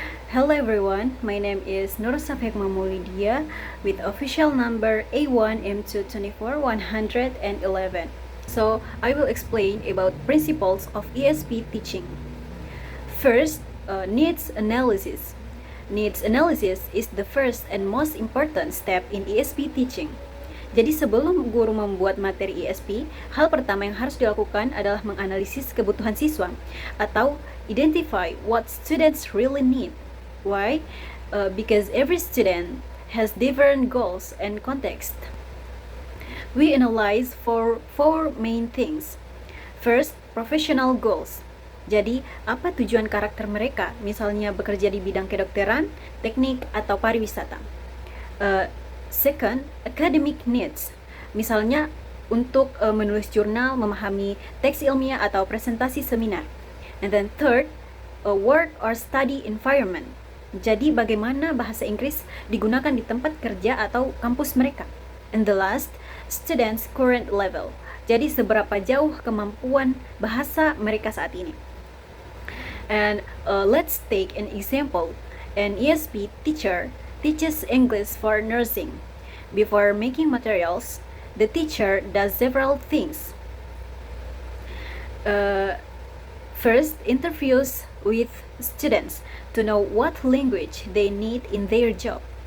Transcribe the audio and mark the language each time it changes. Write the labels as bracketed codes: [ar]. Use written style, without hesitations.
[en] Hello everyone, my name is Nurul Safa Hikmah Maulia with official number A1M224111. So I will explain about principles of ESP teaching. First, needs analysis. Needs analysis is the first and most important step in ESP teaching. [id] Jadi sebelum guru membuat materi ESP, hal pertama yang harus dilakukan adalah menganalisis kebutuhan siswa atau [en] identify what students really need. Why? Because every student has different goals and context. We analyze for four main things. First, professional goals. [id] Jadi, apa tujuan karakter mereka? Misalnya bekerja di bidang kedokteran, teknik, atau pariwisata. [en] Second, academic needs. [id] Misalnya, untuk menulis jurnal, memahami teks ilmiah, atau presentasi seminar. [en] And then third, a work or study environment. [id] Jadi, bagaimana bahasa Inggris digunakan di tempat kerja atau kampus mereka. [en] And the last, students' current level. [id] Jadi, seberapa jauh kemampuan bahasa mereka saat ini. [en] And let's take an example. An ESP teacher teaches English for nursing. Before making materials, the teacher does several things. First, interviews with students to know what language they need in their job.